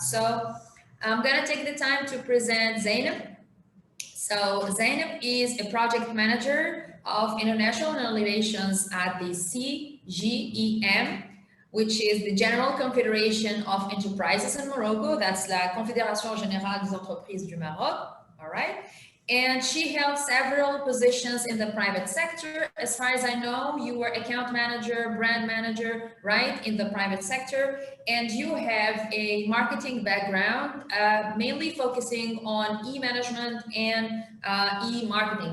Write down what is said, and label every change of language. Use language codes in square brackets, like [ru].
[en] So I'm going to take the time to present Zainab. So Zainab is a project manager of international relations at the CGEM, which is the General Confederation of Enterprises in Morocco. That's [fr] la Confédération Générale des Entreprises du Maroc. [en] All right. And she held several positions in the private sector. As far as I know, you were account manager, brand manager, right, in the private sector. And you have a marketing background, mainly focusing on e-management and e-marketing.